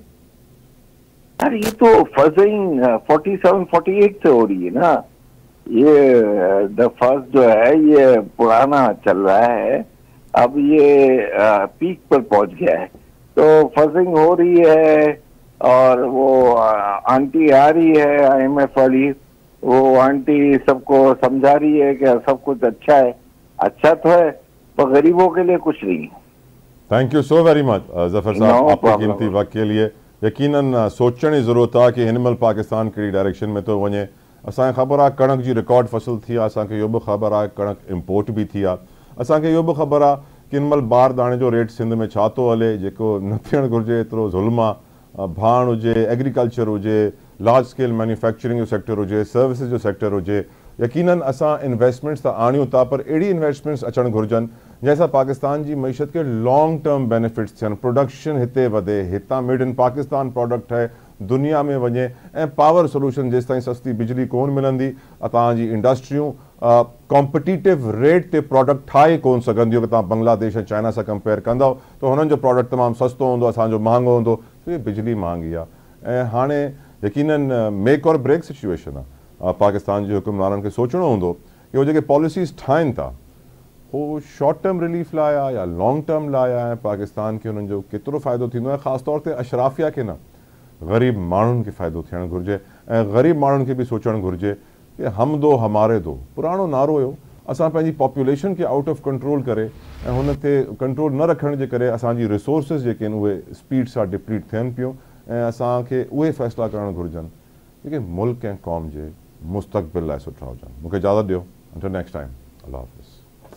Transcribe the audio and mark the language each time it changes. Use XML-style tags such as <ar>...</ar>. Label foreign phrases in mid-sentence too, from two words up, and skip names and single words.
<ur>یار یہ تو فزنگ 47-48 سے ہو رہی ہے نا، یہ دی فرسٹ جو ہے یہ پرانا چل رہا ہے، اب یہ پیک پر پہنچ گیا ہے، تو فزنگ ہو رہی ہے. اور وہ آنٹی آ رہی ہے IMF والی، وہ آنٹی سب کو سمجھا رہی ہے کہ سب کچھ اچھا ہے، اچھا تو ہے پر غریبوں کے لیے کچھ نہیں.</ur> <en>thank you so very much</en> <ur>ظفر صاحب آپ کی قیمتی وقت کے لیے.</ur> <sd>यकीनन सोचण जी ज़रूरत आहे कि हिन महिल पाकिस्तान कहिड़ी डायरेक्शन में थो वञे। असांखे ख़बर आहे कणक जी रिकॉर्ड फसल थी आहे, असांखे इहो बि ख़बर आहे कणक इम्पोर्ट बि थी आहे, असांखे इहो बि ख़बर आहे कि हिन महिल ॿार दाणे जो रेट सिंध में छा थो हले, जेको न थियणु घुरिजे एतिरो ज़ुल्म आहे। भाण हुजे, एग्रीकल्चर हुजे,</sd> <en>large scale manufacturing</en> <sd>जो सेक्टर हुजे, सर्विसिस जो सेक्टर हुजे, यकीनन असां इन्वेस्टमेंट्स त आणियूं था, पर अहिड़ी इन्वेस्टमेंट्स अचणु घुरिजनि जंहिंसां पाकिस्तान जी मीशत खे</sd> <en>long term benefits</en> <sd>थियनि, प्रोडक्शन हिते वधे, हितां</sd> <en>made in Pakistan product</en> <sd>ठहे, दुनिया में वञे, ऐं</sd> <en>power solution</en> <sd>जेसि ताईं सस्ती बिजली कोन मिलंदी, तव्हांजी इंडस्ट्रियूं</sd> <en>competitive rate</en> <sd>ते प्रोडक्ट ठाहे कोन सघंदियूं। कि तव्हां बांग्लादेश ऐं चाइना सां कंपेयर कंदव त हुननि जो प्रोडक्ट तमामु सस्तो हूंदो, असांजो महांगो हूंदो, तो ये बिजली महांगी आहे। ऐं हाणे यकीनन</sd> <en>make and break situation</en> <sd>आहे। पाकिस्तान जे हुकुमराननि खे सोचणो हूंदो कि उहे जेके पॉलिसीज़ ठाहिनि था उहो</sd> <en>short term relief</en> <sd>लाइ आहे या</sd> <en>long term</en> <sd>लाइ आहे, पाकिस्तान खे हुननि जो केतिरो फ़ाइदो थींदो आहे, ख़ासि तौर ते अशराफिया खे न, ग़रीब माण्हुनि खे फ़ाइदो थियणु घुरिजे। ऐं ग़रीब माण्हुनि खे बि सोचणु घुरिजे कि</sd> <ur>ہم دو ہمارے دو</ur> <sd>पुराणो नारो हुयो, असां पंहिंजी पॉपुलेशन खे</sd> <en>out of control</en> <sd>करे ऐं हुन ते कंट्रोल न रखण जे करे असांजी रिसोर्सिस जेके आहिनि उहे स्पीड सां डिप्लीट थियनि पियूं, ऐं असांखे उहे फ़ैसिला करणु घुरिजनि जेके मुल्क ऐं क़ौम जे मुस्तक़बिल लाइ सुठा हुजनि। मूंखे इजाज़त ॾियो,</sd> <en>until next time,</en> <ur>اللہ حافظ.</ur>